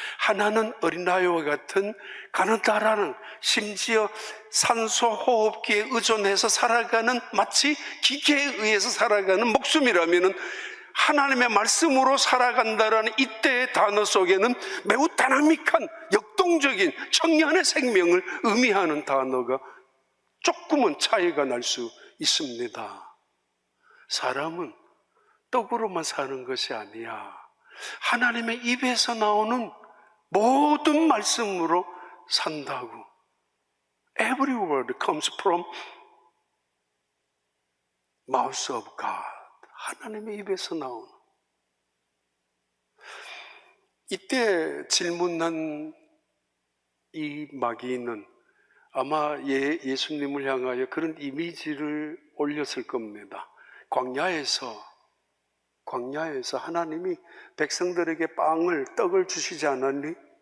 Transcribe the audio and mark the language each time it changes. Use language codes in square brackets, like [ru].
[ko] 하나는 어린아이와 같은 가느다라는, 심지어 산소 호흡기에 의존해서 살아가는, 마치 기계에 의해서 살아가는 목숨이라면, 하나님의 말씀으로 살아간다라는 이때의 단어 속에는 매우 다이나믹한 역동적인 청년의 생명을 의미하는 단어가 조금은 차이가 날 수 있습니다. 사람은 떡으로만 사는 것이 아니야. 하나님의 입에서 나오는 모든 말씀으로 산다고. [en] Every word comes from mouth of God. [ko] 하나님의 입에서 나오는. 이때 질문한 이 마귀는 아마 예수님을 향하여 그런 이미지를 올렸을 겁니다. 광야에서 하나님이 백성들에게 떡을 주시지 않았니?